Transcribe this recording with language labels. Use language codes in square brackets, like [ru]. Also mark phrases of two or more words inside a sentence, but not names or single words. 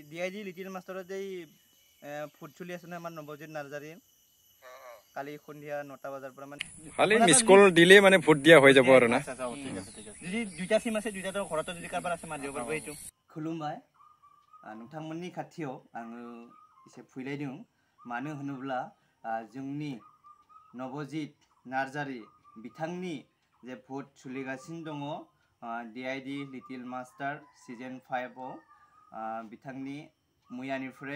[as] ডিআইজি লিটিল মাষ্টাৰত যে ফুট চলি আছে ন আমাৰ নৱজিৎ নাৰ্জাৰী কালি সন্ধিয়া 9টা বজাৰ পৰা মানে খালি মিস কল দিলে মানে ভোট দিয়া হৈ যাব আৰু না ঠিক আছে যদি দুইটা সিম আছে দুইটাটো ঘৰতে যদি কাৰবাৰ আছে মাৰিব পাৰব এইটো [brx] খুলুমबाय नोंथांमोननि खाथियाव आङो एसे फैलायदों मानो होनोब्ला जोंनि नवजित नार्जारी बिथांनि जे भट सोलिगासिनो दङ डिआइडि लिटिल मास्टार सिजन 5 आव बिथांनि मैयानिफ्राय